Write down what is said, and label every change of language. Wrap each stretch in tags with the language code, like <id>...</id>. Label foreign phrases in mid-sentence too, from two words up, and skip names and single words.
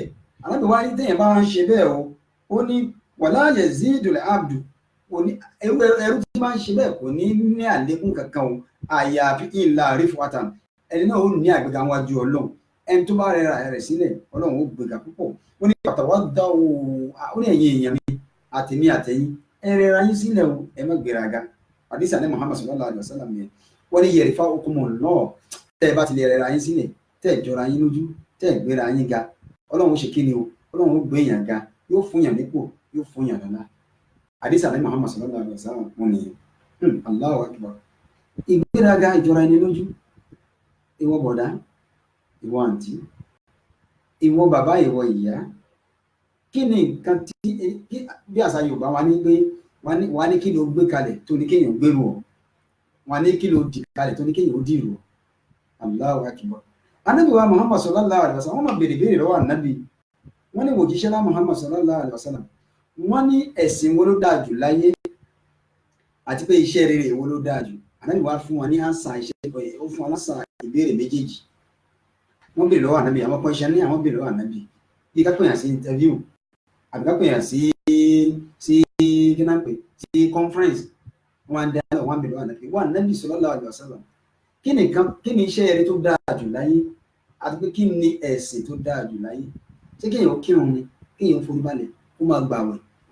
<yo>Ànábì wá ní téèyàn bá ń ṣe bẹ́ẹ̀ o, ó ní</yo> <ar>ولا يزيد العبد,</ar> <yo>ẹrú tí máa ń ṣe bẹ́ẹ̀ kò ní àlékún kankan o, àyàfi</yo> <ar>إلا رفعة,</ar> <yo>ẹni náà ó ní àgbéga wájú ọlọ́run. Ẹni tó bá rẹ̀ rẹ̀ sílẹ̀, ọlọ́run ó gbéga púpọ̀. Ó ní pàtàwádà o, ó ní ẹ̀yin èèyàn mi àtẹ̀mí àtẹ̀yìn, ẹ rẹra yín sílẹ̀ o, ẹ má gbéraga. Àdìsí àní Muhammad</yo> <ar>صلى الله عليه وسلم</ar> <yo>yẹn, wọ́n ní yẹ̀rìfà okùnmọ̀ náà, tẹ́ ẹ bá ti lè rẹra yín sílẹ̀, tẹ́ ẹ jọra yín lójú, tẹ́ ẹ gbéra yín ga, ọlọ́run ó ṣe kí ni o, ọlọ́run ó gbé èèyàn ga, yóò fún yàn nípò, yóò fún yàn lọ́lá. Àdìsí àní Muhammad</yo> <ar>صلى الله عليه وسلم</ar> <yo>wọn nìyẹn.</yo> <ar>الله أكبر.</ar> <yo>Ìgbéraga, ìjọra ẹni lójú, ìwọ bọ̀dá, ìwọ àǹtí, ìwọ bàbá, ìwọ ìyá, kí ni nǹkan tí bí àṣà Yorùbá wa ní pé wà ní kí ló gbé kalẹ̀ tó ní kéèyàn gbèrú ọ, wà ní kí ló dì kalẹ̀ tó ní kéèyàn ó dìrò.</yo> <ar>الله أكبر.</ar> <yo>Ànábì wa Muhammad</yo> <ar>صلى الله عليه وسلم,</ar> <yo>wọ́n máa béèrè lọ́wọ́ ànábì, wọ́n ní òjíṣẹ́ lá Muhammad</yo> <ar>صلى الله عليه وسلم,</ar> <yo>wọ́n ní ẹ̀sìn wo ló dáa jù láyé àti pé iṣẹ́ rere wo ló dáa jù. Ànábì wá fún wọn ní ànsà iṣẹ́, ó fún wọn lásà ìbéèrè méjèèjì. Wọ́n béèrè lọ́wọ́ ànábì, àwọn kan iṣẹ́ ní àwọn béèrè lọ́wọ́ ànábì, bí ká pèyàn sí interview àbí ká pèyàn sí conference, wọ́n á dá lọ́wọ́ wọn béèrè lọ́wọ́ ànábì, wọ́n ànábì</yo> <ar>صلى الله عليه وسلم,</ar> <yo>kí ni iṣẹ́ rere tó dáa jù láyé àti pé kí ni ẹ̀sìn tó dáa jù láyé ṣé kéèyàn kírun ni kéèyàn forí balẹ̀ kó máa gbààwẹ̀ kó</yo>